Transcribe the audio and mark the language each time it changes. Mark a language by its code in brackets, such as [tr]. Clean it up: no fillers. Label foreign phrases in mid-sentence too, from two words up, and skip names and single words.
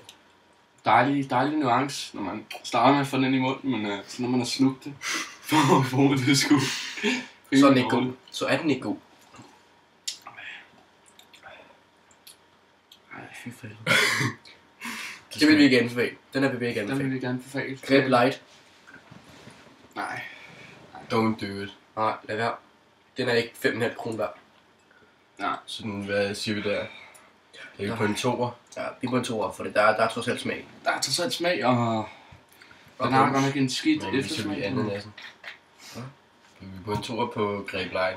[da] Dejlig nuance, når man starter med at få den ind i munden, men så når man har slugt det, får man det sgu. Så er den ikke god. Så er den ikke god. Ej, fy for helvede. Det vil vi ikke anbefale. Den her vil vi ikke Den vil anbefale. vi gerne befale. Greb light. Nej. [en] Don't do it. [da] Nej, lad være. Den er ikke 5,5 kroner værd. Nej. Sådan, hvad siger vi der? Det er på en 2'er. Ja, vi er på en 2'er, for der er trods alt smag. Der er trods alt smag, og den har godt nok en skidt Men så er vi eftersmag. ananasen. Vi er på en 2'er på grape line.